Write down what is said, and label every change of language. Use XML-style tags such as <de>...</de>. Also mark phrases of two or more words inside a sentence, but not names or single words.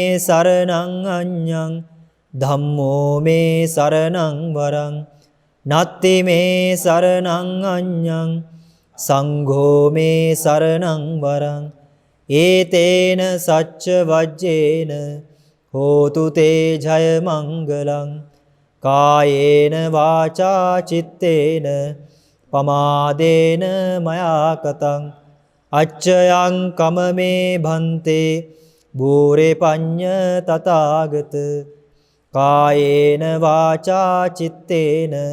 <pi>සරණං අඤ්ඤං ධම්මෝ මේ සරණං වරං නත්ති මේ සරණං අඤ්ඤං සංඝෝ මේ සරණං වරං ඒතේන සච්ච වජ්ජේන හෝතු තේ ජය මංගලං කායේන වාචා චිත්තේන පමාදේන මයා කතං අච්චයං කමමේ භන්තේ බෝරේ පඤ්ඤ තථාගත කායේන වාචා චිත්තේන</pi>